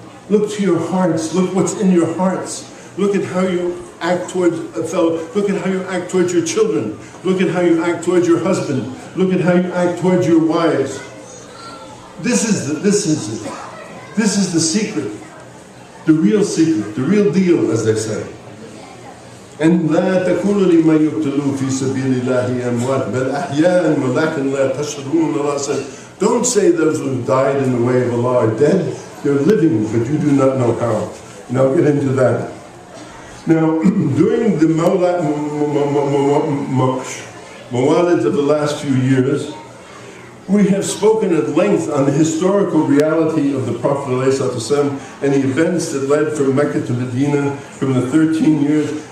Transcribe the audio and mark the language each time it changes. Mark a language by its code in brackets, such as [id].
[en] Look to your hearts. Look what's in your hearts. Look at how you act towards a fellow. Look at how you act towards your children. Look at how you act towards your husband. Look at how you act towards your wives. This is the secret, the real deal, as they say. [ar] And لا تكونوا لما يقتلون في سبيل الله أموات بل أحياء ولكن لا تشعرون. [en] Allah said, don't say those who died in the way of Allah are dead. They're living, but you do not know how. And I'll get into that. Now, during the mawalids of the last few years, we have spoken at length on the historical reality of the Prophet ﷺ and the events that led from Mecca to Medina from the 13 years.